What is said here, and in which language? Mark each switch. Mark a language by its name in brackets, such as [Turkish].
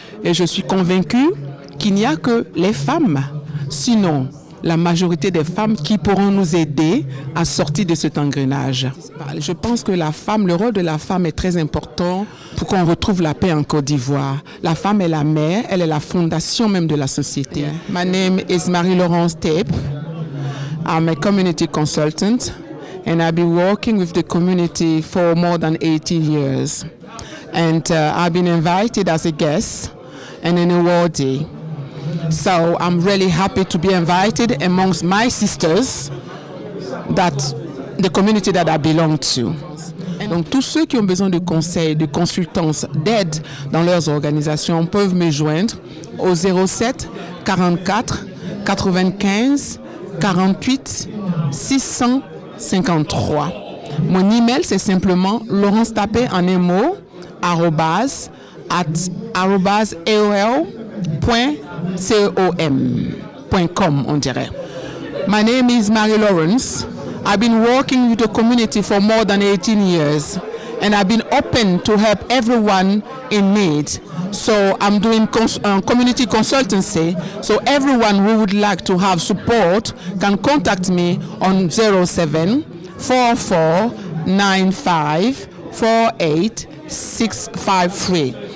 [French] Et je suis convaincue qu'il n'y a que les femmes, sinon la majorité des femmes qui pourront nous aider à sortir de cet engrenage. Je pense que le rôle de la femme est très important pour qu'on retrouve la paix en Côte d'Ivoire. La femme est la mère, elle est la fondation même de la société. [English] My name is Marie-Laurence Tape. I'm a community consultant and I've been working with the community for more than 18 years. And I've been invited as a guest and an awardee. So I'm really happy to be invited amongst my sisters, the community that I belong to. [French] Donc tous ceux qui ont besoin de conseils, de consultance, d'aide dans leurs organisations peuvent me joindre au 07 44 95 48 653. Mon email, c'est simplement Laurence Tapé en un mot, @aol.com, on dirait. [English] My name is Mary Lawrence. I've been working with the community for more than 18 years, and I've been open to help everyone in need. So I'm doing community consultancy. So everyone who would like to have support can contact me on 07 44 95 48 653.